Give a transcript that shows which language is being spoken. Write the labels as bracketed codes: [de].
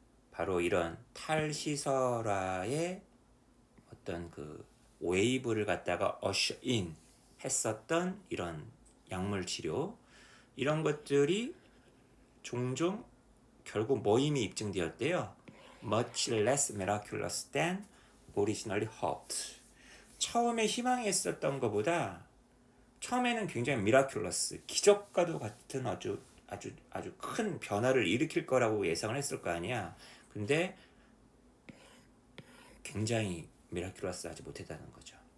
[ko] 바로 이런 탈시설화의 어떤 그 웨이브를 갖다가 [en] usher in [ko] 했었던 이런 약물 치료, 이런 것들이 종종 결국 모임이 입증되었대요. [en] Much less miraculous than originally hoped. [ko] 처음에 희망했었던 것보다, 처음에는 굉장히 miraculous, 기적과도 같은 아주 큰 변화를 일으킬 거라고 예상을 했을 거 아니야. 근데 굉장히 miraculous하지 못했다는 거죠.